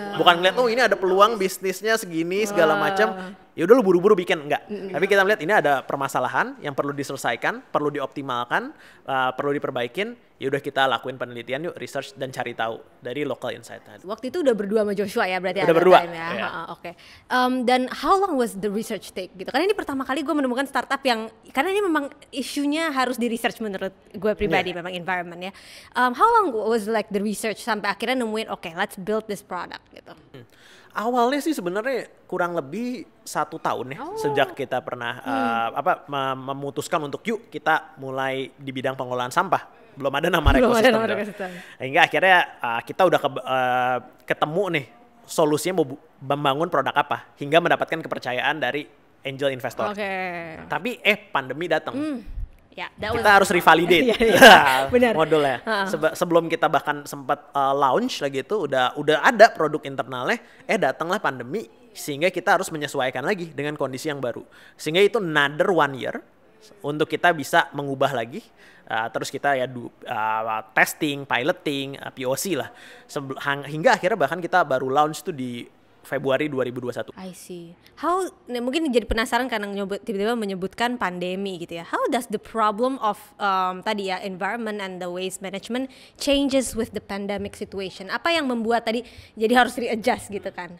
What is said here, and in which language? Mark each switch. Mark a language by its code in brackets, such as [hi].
[id] Bukan ngeliat ini ada peluang bisnisnya segini segala macam. Ya udah lu buru-buru bikin, enggak. Tapi kita melihat ini ada permasalahan yang perlu diselesaikan, perlu dioptimalkan, perlu diperbaikin. Ya udah kita lakuin penelitian yuk, research dan cari tahu dari local insight. Waktu itu udah berdua sama Joshua ya berarti? Udah berdua. Ya. Oke. [en] Dan how long was the research take gitu? [id] Karena ini pertama kali gue menemukan startup yang, karena ini memang isunya harus di research menurut gue pribadi, memang environment ya. [en] How long was like the research [id] sampai akhirnya nemuin [en] let's build this product gitu? [id] Awalnya sih sebenarnya kurang lebih 1 tahun ya sejak kita pernah memutuskan untuk yuk kita mulai di bidang pengelolaan sampah. Belum ada nama ekosistem. Hingga akhirnya kita udah ketemu nih solusinya mau membangun produk apa hingga mendapatkan kepercayaan dari angel investor. Tapi pandemi datang. [en] Ya, that [id] Kita harus revalidate Iya, iya. Benar. modulnya. Sebelum kita bahkan sempat launch lagi itu udah ada produk internalnya, datanglah pandemi sehingga kita harus menyesuaikan lagi dengan kondisi yang baru. Sehingga itu [en] another 1 year [id] untuk kita bisa mengubah lagi. Terus kita ya testing, piloting, POC lah. Hingga akhirnya bahkan kita baru launch tuh di Februari 2021. [en] I see. [id] Mungkin jadi penasaran karena tiba-tiba menyebutkan pandemi gitu ya. [en] How does the problem of [id] tadi ya [en] environment and the waste management changes with the pandemic situation? [id] Apa yang membuat tadi jadi harus readjust gitu kan?